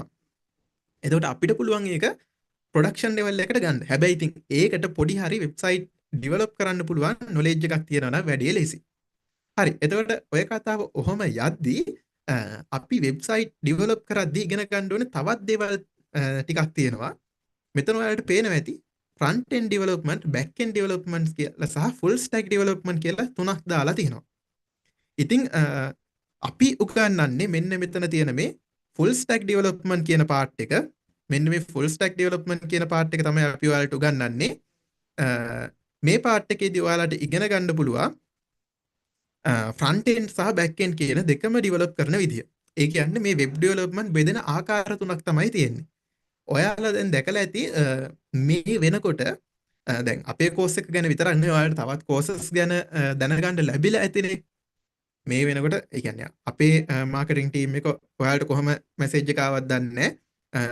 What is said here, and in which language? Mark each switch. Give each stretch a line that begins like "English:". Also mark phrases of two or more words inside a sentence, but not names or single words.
Sinhala: එතකොට අපිට පුළුවන් ඒක
English: production level
Sinhala: එකට ගන්න. හැබැයි ඉතින් ඒකට පොඩි හරි
English: website develop
Sinhala: කරන්න පුළුවන් නොලෙජ් එකක් තියෙනවා නම් වැඩි ලේසි. හරි. එතකොට ඔය කතාව ඔහොම යද්දී අපි
English: website develop
Sinhala: කරද්දී ඉගෙන ගන්න ඕනේ තවත් දේවල් ටිකක් තියෙනවා. මෙතන ඔයාලට පේනවා ඇති
English: front end development, back end development
Sinhala: කියලා සහ
English: full stack development
Sinhala: කියලා තුනක් දාලා තියෙනවා. ඉතින් අපි උගන්වන්නේ මෙන්න මෙතන තියෙන මේ
English: full stack development
Sinhala: කියන part එක. මෙන්න මේ
English: full stack development
Sinhala: කියන part එක තමයි අපි ඔයාලට උගන්වන්නේ. මේ part එකේදී ඔයාලට ඉගෙන ගන්න පුළුවන්
English: front end
Sinhala: සහ
English: back end
Sinhala: කියන දෙකම develop කරන විදිය. ඒ කියන්නේ මේ
English: web development
Sinhala: බෙදෙන ආකාර තුනක් තමයි තියෙන්නේ. ඔයාලා දැන් දැකලා ඇති මේ වෙනකොට දැන් අපේ කෝස් එක ගැන විතරක් නෙවෙයි ඔයාලට තවත් කෝසස් ගැන දැනගන්න ලැබිලා ඇතිනේ. මේ වෙනකොට ඒ කියන්නේ අපේ
English: marketing team
Sinhala: එක ඔයාලට කොහොම මැසේජ් එකක් ආවත් දන්නේ නැහැ.